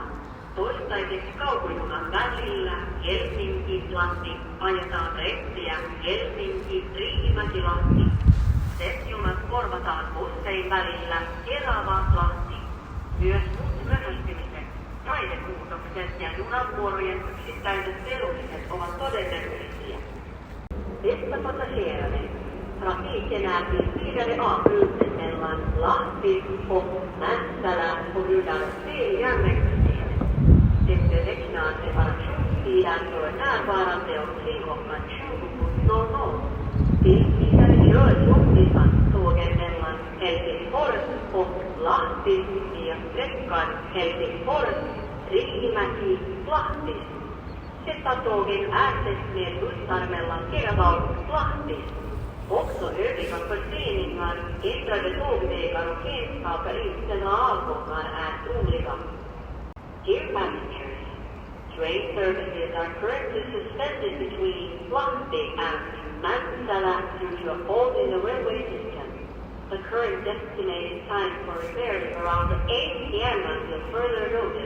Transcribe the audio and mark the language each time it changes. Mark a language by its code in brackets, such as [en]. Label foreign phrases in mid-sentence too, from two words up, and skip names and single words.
[fi] Toistaiseksi kaukojunan välillä Helsinki-Lahti ajetaan reittiä Helsinki-Riihimäki-Lahti. Junat korvataan bussein välillä Kerava-Lahti. Myös muut myöhästymiset, raidemuutokset ja junavuorojen yksittäiset perumiset ovat todennäköisiä. [sv] Bästa passagerare, trafiken är tills avbruten mellan Lahti och Mäntsälä på grund av fel järnvägssystem. Det beräknas reparationstiden för närvarande omkring klockan 20.00. Vidare kör långdistanstågen mellan Helsingfors och Lahti via sträckan Helsingfors-Riihimäki-Lahti. Dessa tågen ersätts med bussar mellan Kerava och Lahti. Också övriga förseningar, ändrade tågvägar och enstaka inställda avgångar är troliga. [en] Dear passengers, train services are currently suspended between Lahti and Mäntsälä due to a fault in the railway system. The current estimated time for repair is around 8 p.m. until further notice.